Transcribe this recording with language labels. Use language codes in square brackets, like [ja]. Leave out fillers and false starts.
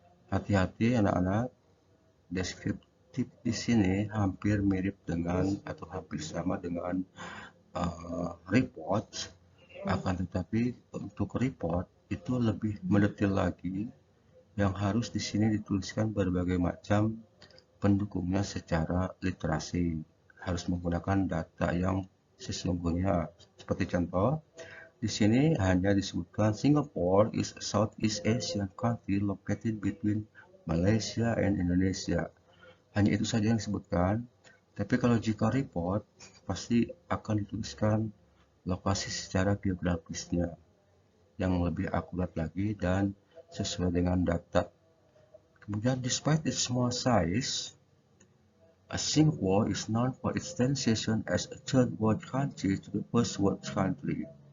[id] Hati-hati anak-anak, deskriptif di sini hampir mirip dengan atau hampir sama dengan report, akan tetapi untuk report itu lebih mendetail lagi, yang harus di sini dituliskan berbagai macam pendukungnya secara literasi, harus menggunakan data yang sesungguhnya. Seperti contoh, di sini hanya disebutkan [en] Singapore is a Southeast Asian country located between Malaysia and Indonesia. [id] Hanya itu saja yang disebutkan. Tapi kalau jika report, pasti akan dituliskan lokasi secara geografisnya yang lebih akurat lagi dan sesuai dengan data. Kemudian, [en] despite its small size, Singapore is known for its transition as a third world country to the first world country.